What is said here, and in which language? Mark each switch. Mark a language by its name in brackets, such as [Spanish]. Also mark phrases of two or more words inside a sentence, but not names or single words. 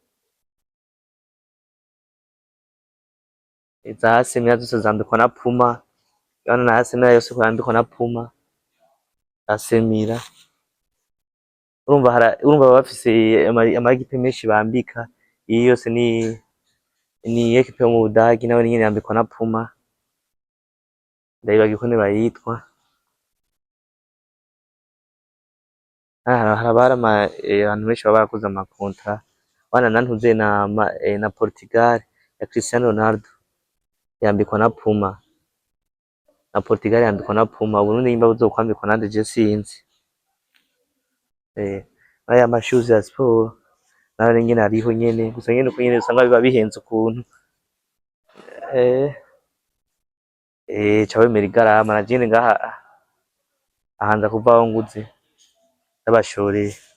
[Rundi] iza Asemira zose zambikwa na Puma, urabona na Asemira yose yambikwa na Puma, Asemira urumva baba bafise amagipe menshi bambika, iyi yose ni ekipe yo mu Budagi nayo nyene yambikwa na Puma, ndayibagiye ukuntu bayitwa, haraba hari abantu benshi baba barakoze ama contrat, bana nantuze na Portugal ya Cristiano Ronaldo yambikwa na Puma, na Portugal yambikwa na Puma, Uburundi nimba buzokwambikwa nande je sinzi, aya mashoes ya sport nayo nyene ariho nyene, gusa nyene uko nyene usanga biba bihenze ukuntu, ca wemera igarama, na jene ngaha ahanza kuvaho nguze ndabashoreye,